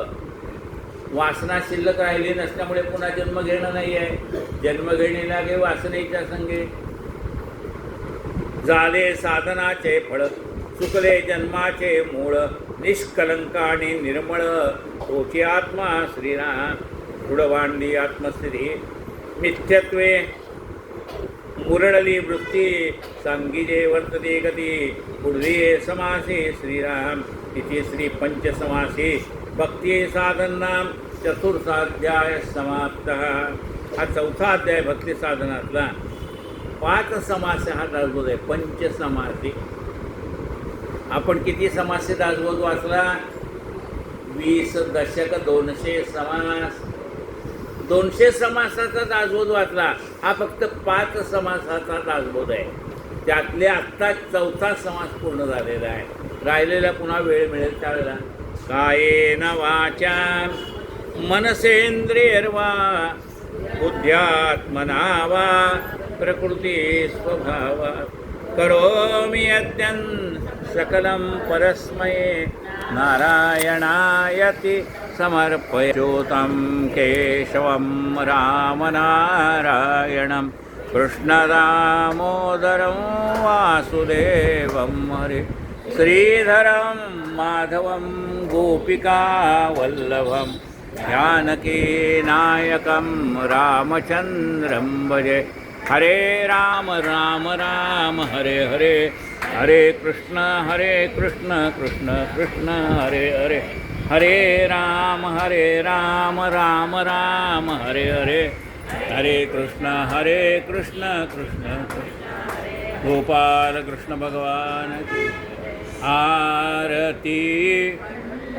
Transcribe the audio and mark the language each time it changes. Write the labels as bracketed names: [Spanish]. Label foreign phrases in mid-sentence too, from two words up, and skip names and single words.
[Marathi] वासना शिल्लक राहिली नसल्यामुळे पुन्हा जन्म घेणं नाही आहे. जन्म घेणे लागे वासनेच्या संगे. झाले साधनाचे फळ चुकले जन्माचे मूळ. निष्कलंक आणि निर्मळ तोची आत्मा श्रीराम. दृढवांडी आत्मस्थिती मिथ्यत्वे मुरळली वृत्ती. सांगीजे वर्तते गती पुढे समासे श्रीराम. [Sanskrit] तिथे श्री पंचसमासे भक्ती साधनाम चतुर्थाध्याय समाप्त. [Marathi] हा चौथा अध्याय भक्ती साधनातला. 5 समास हा दासबोध आहे. पंचसमासी. आपण किती समास दासबोध वाचला? 20 दशक 200 समास. 200 समासाचा दासबोध वाचला. हा फक्त 5 समासाचा दासबोध आहे. त्यातले आत्ता चौथा समास पूर्ण झालेला आहे. राहिलेला पुन्हा वेळ मिळेल त्यावेळेला. [Sanskrit] कायेन वाचा मनसेन्द्रियर्वा बुद्ध्यात्मना वा प्रकृती स्वभावा करोमि यद्यन् सकलं परस्मै नारायणायति समर्पयोतं केशवं रामनारायणं कृष्णदामोदरं वासुदेवं हरे श्रीधरं माधवं गोपिकावल्लभं जानकीनायकं रामचन्द्रं भजे हरे राम राम राम हरे हरे हरे कृष्ण कृष्ण कृष्ण हरे हरे हरे राम राम राम हरे हरे हरे कृष्ण कृष्ण कृष्ण गोपाल कृष्ण [Hindi] भगवान की आरती